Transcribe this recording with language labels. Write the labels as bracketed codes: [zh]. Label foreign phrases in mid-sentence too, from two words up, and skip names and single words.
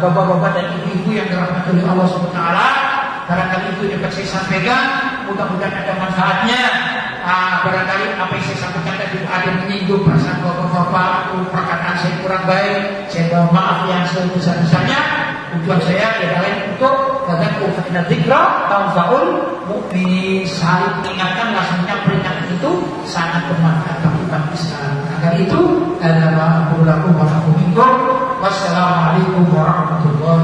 [id] Bapak-bapak dan ibu-ibu yang dirahmati oleh Allah SWT, barangkali itu yang dapat saya sampaikan, mudah-mudahan ada manfaatnya. Barangkali apa yang saya sampaikan tadi ada menyinggung perasaan bapak-bapak atau perkataan saya kurang baik, saya mohon maaf yang sebesar-besarnya. Tujuan saya adalah untuk [ar] فذكر فإن الذكرى تنفع المؤمنين. [id] Saling mengingatkan, langsungnya peringatan itu sangat bermanfaat bagi umat Islam. Agar itu adalah aku lakukan. [ar] والسلام عليكم ورحمة الله وبركاته.